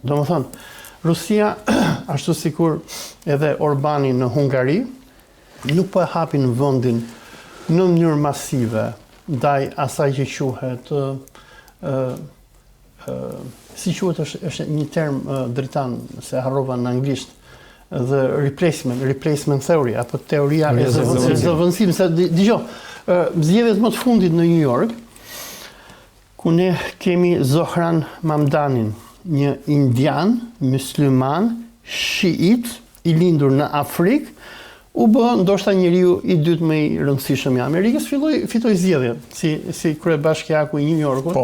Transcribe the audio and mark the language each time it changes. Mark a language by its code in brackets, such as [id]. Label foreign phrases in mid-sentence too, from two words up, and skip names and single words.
[sq] Domethënë, Rusia, ashtu sikur edhe Orbani në Hungari, nuk po e hapin vendin në mënyrë masive ndaj asaj që quhet si quhet është një term dritan se harrova në anglisht, [en] the replacement theory [sq] apo teoria e zëvendësimit. Se dëgjoj, zgjedhjet më të fundit në New York, ku ne kemi Zohran Mamdanin, një indian, musliman, shiit, i lindur në Afrikë, u bë ndoshta njeriu i dytë më i rëndësishëm i Amerikës, fitoi zgjedhjet si kryebashkiaku i New Yorkut.